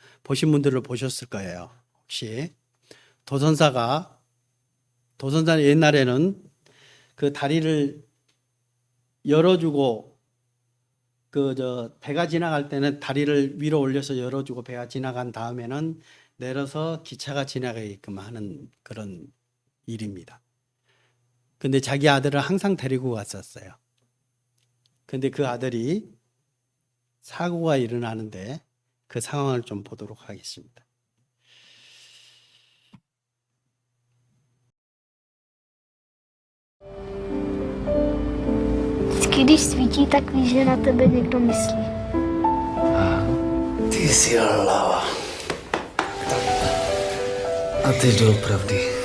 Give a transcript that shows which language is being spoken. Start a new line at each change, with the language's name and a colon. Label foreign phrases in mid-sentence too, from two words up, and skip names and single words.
Korean: 보신 분들은 보셨을 거예요. 혹시 도선사는 옛날에는 그 다리를 열어주고 배가 지나갈 때는 다리를 위로 올려서 열어주고 배가 지나간 다음에는 내려서 기차가 지나가게끔 하는 그런 일입니다. 근데 자기 아들을 항상 데리고 갔었어요. 근데 그 아들이 사고가 일어나는데 그 상황을 좀 보도록 하겠습니다.
Czech: Vždycky, když svítí, tak víš, že na tebe někdo myslí. Ty jsi hlava. A teď doopravdy.